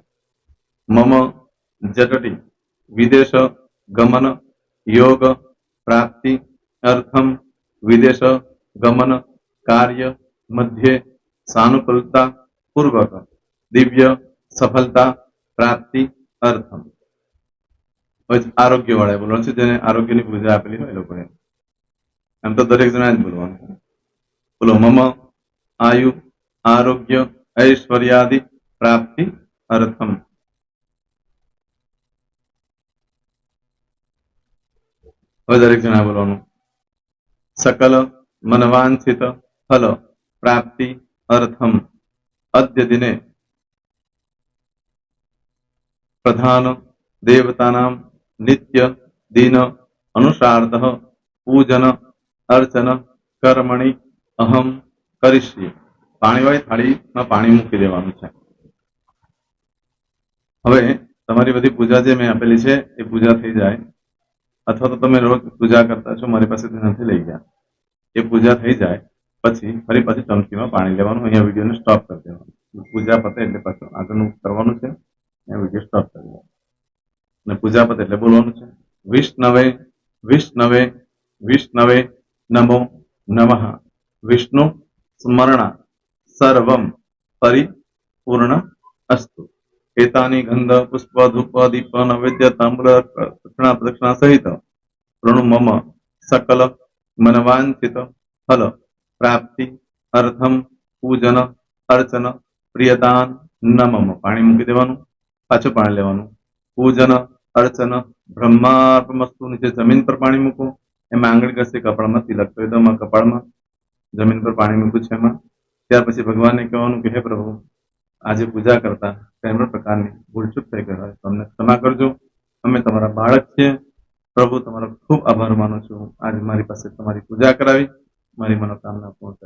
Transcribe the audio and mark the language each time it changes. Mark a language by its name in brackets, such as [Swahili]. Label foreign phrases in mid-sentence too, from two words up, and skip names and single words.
[Sanskrit] मम जटटी विदेश गमन योग प्राप्ति अर्थम विदेश गमन कार्य मध्ये सानुकूलता पूर्वक दिव्य सफलता प्राप्ति अर्थम. [Gujarati] આરોગ્ય વાળા બોલવાનું છે, જેને આરોગ્યની પૂજા આપેલી હોય એ લોકોએ. એમ તો દરેક જણા જ બોલવાનું. [Sanskrit] બોલો मम आयु आरोग्य ऐश्वर्यादि प्राप्ति अर्थम। [Gujarati] હવે દરેક જણા બોલવાનું. [Sanskrit] सकल मनवांछित फल प्राप्ति अर्थम अद्य दिने प्रधान देवतानां नित्य दिन अनुसारतः पूजन अर्चन कर्मणि अहम करिष्ये। [Gujarati] પાણીવાળી થાળીમાં પાણી મૂકી દેવાનું છે. હવે તમારી બધી પૂજા જે મેં આપેલી છે એ પૂજા થઈ જાય, અથવા તો તમે રોજ પૂજા કરતા છો, મારી પાસેથી નથી લઈ ગયા, એ પૂજા થઈ જાય પછી ફરી પાછી ચમચીમાં પાણી લેવાનું. અહીંયા વિડીયોને સ્ટોપ કરી દેવાનું. પૂજા પતે એટલે પાછું આગળનું કરવાનું છે. અહીંયા વિડીયો સ્ટોપ કરી દેવાનું અને પૂજા પતે એટલે બોલવાનું છે [Sanskrit] विष्णवे विष्णवे विष्णवे नमो नमः विष्णु स्मरणा सर्वम परिपूर्ण अस्तु। एतानि गंध पुष्प धूप दीप नैवेद्य ताम्र दक्षिणा प्रदक्षिणा सहित ऋणु मम सकल मनवांछित फल प्राप्ति अर्थम पूजन अर्चन प्रियदान न मम। [Gujarati] પાણી મૂકી દેવાનું, પાછું પાણી લેવાનું। [Sanskrit] पूजन अर्चन ब्रह्मार्पणमस्तु। [Gujarati] નીચે જમીન પર પાણી મૂકો, એમાં आंगળી ઘસી કપાળમાં તિલક કરી દો। કપાળમાં જમીન પર પાણી મૂક્યું છે એમાં। ત્યાર પછી ભગવાનને કહેવાનું કે હે પ્રભુ, આજે પૂજા કરતા કઈ પણ પ્રકારની ભૂલચૂક થઈ ગઈ હોય તો અમને ક્ષમા કરજો। અમે તમારા બાળક છીએ પ્રભુ, તમારો ખૂબ આભાર માનું છું। આજે મારી પાસે તમારી પૂજા કરાવી, મારી મનોકામના પૂર્ણ કરી।